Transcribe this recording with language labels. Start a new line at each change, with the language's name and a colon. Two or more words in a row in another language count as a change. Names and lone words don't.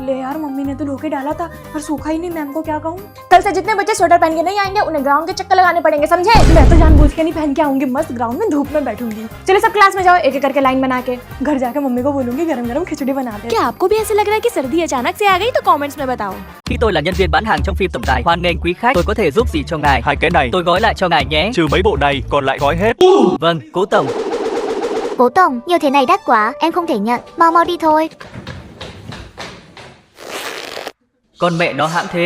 Hindi: ले यार, मम्मी ने तो धोके डाला था पर सूखा ही नहीं, मैम को क्या कहूँ? कल से जितने बच्चे स्वेटर पहन के नहीं आएंगे उन्हें ग्राउंड के चक्कर लगाने पड़ेंगे, समझे? मैं तो जानबूझ के नहीं पहन के आऊंगी, मस्त ग्राउंड में धूप में बैठूंगी। चलो सब क्लास में जाओ, एक एक करके लाइन बना के। घर जाके मम्मी को बोलूंगी गरम गरम खिचड़ी बना दे। क्या आपको भी ऐसे लग रहा है कि सर्दी अचानक से आ गई? तो कमेंट्स में बताओ।
Vietnamese: Khi tôi là nhân viên bán hàng trong phim tổng tài, hoan nghênh quý khách, tôi có thể giúp gì cho ngài? 2 cái này, Tôi gói lại cho ngài nhé. trừ mấy bộ này còn lại gói hết. Vâng, cố tổng. Cố tổng, nhiều thế này đắt quá, em không thể nhận, mau đi thôi. Con mẹ nó hãng thế.